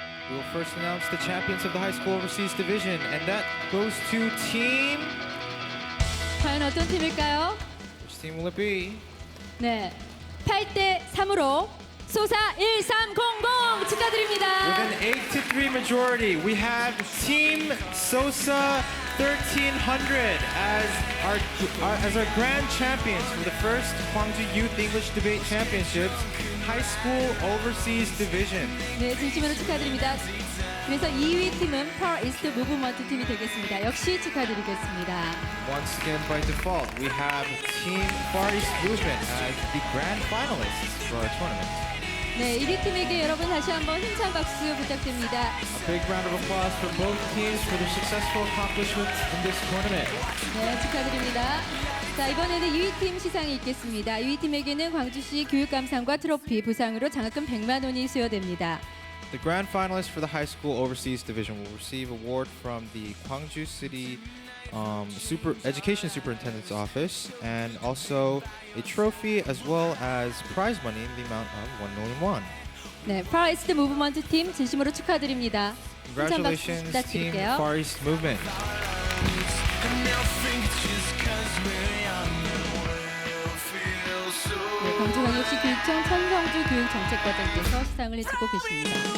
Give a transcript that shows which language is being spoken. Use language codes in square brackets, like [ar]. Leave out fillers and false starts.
[en] We will first announce the champions of the high school overseas division, and that goes to team. [ko] 과연 어떤 팀일까요? [en] Which team will it be? [ko] 네, 8대 3으로 소사 1300 축하드립니다. [en] With an 8-3 majority, we have Team Sosa 1300 as our grand champions for the first Gwangju Youth English Debate Championships High School Overseas Division. [ko] 네, 진심으로 축하드립니다. 그래서 2위 팀은 Far East Movement 팀이 되겠습니다. 역시 축하드리겠습니다. [en] Once again, by default, we have Team Far East Movement as the grand finalists for our tournament. [ko] 네, 1위 팀에게 여러분 다시 한번 힘찬 박수 부탁드립니다. [en] A big round of applause for both teams for their successful accomplishments in this tournament. [ko] 네, 축하드립니다. 자, 이번에는 2위 팀 시상이 있겠습니다. 2위 팀에게는 광주시 교육감상과 트로피, 부상으로 장학금 100만 원이 수여됩니다. [en] The grand finalists for the high school overseas division will receive award from the Gwangju City Education Superintendent's Office and also a trophy as well as prize money in the amount of 1 million won. [ko] 네, Far East Movement 팀 진심으로 축하드립니다. 힘찬 박수 [en] Congratulations, Team [ko] 부탁드릴게요. [en] Far East Movement. [ko] 네, 광주광역시 교육청 천성주 교육정책과장께서 시상을 해주고 계십니다.